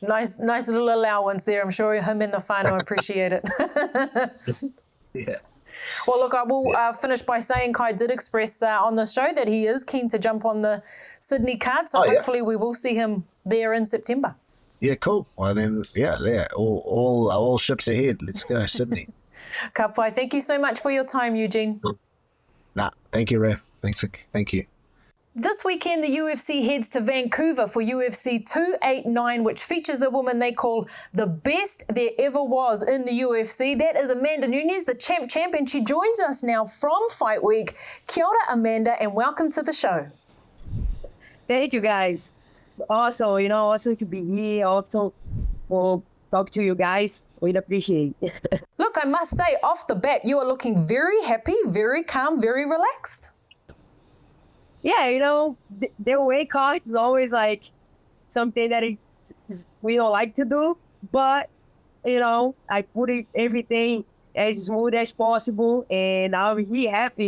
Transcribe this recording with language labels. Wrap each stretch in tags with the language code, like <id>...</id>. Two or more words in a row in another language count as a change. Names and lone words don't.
<en>Nice little allowance there. I'm sure him and the whānau appreciate it. Yeah. Well, look, I will finish by saying Kai did express on the show that he is keen to jump on the Sydney card, so hopefully we will see him there in September. Yeah, cool. Well, then, all ships ahead. Let's go, Sydney.</en> <mi>Ka pai.</mi> <en>Thank you so much for your time, Eugene. Thank you, Ref. Thank you. This weekend, the UFC heads to Vancouver for UFC 289, which features the woman they call the best there ever was in the UFC. That is Amanda Nunes, the champ, and she joins us now from Fight Week.</en> <mi>Kia ora,</mi> <en>Amanda, and welcome to the show. Thank you, guys. Also, awesome to be here. Also, we'll talk to you guys. We'd appreciate it. Look, I must say, off the bat, you are looking very happy, very calm, very relaxed. Yeah, the weight cut is always like something that we don't like to do, but I put everything as smooth as possible, and I'm really happy,</en>